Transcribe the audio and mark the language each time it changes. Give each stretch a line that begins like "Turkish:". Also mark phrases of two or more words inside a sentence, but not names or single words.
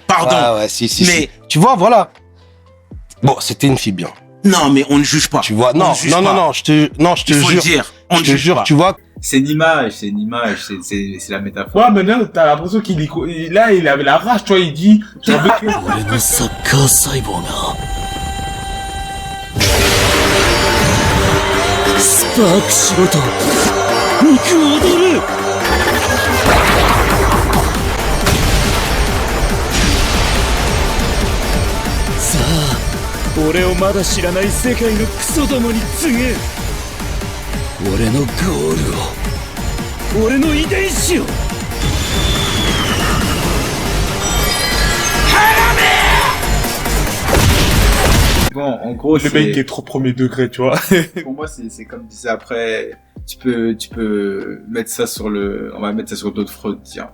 French: Ouais, si. Mais tu vois, voilà. Bon, c'était une fille bien. Non, mais on ne juge pas. Tu vois, non, je te Il faut jure. le dire. On ne Je te juge jure, pas. tu vois. C'est une image, c'est la métaphore. Ouais, maintenant, t'as l'impression là, il avait la rage, tu vois, il dit, j'ai envie que...
Japanese: 俺のサッカー細胞がスパークしろと肉踊るさあ俺をまだ知らない世界のクソどもに告げ俺のゴールを俺の遺伝子を
French: Bon, en gros, Le mec qui est trop premier degré, tu vois. Pour moi, c'est comme disait après, tu peux mettre ça on va mettre ça sur d'autres Freud, tiens.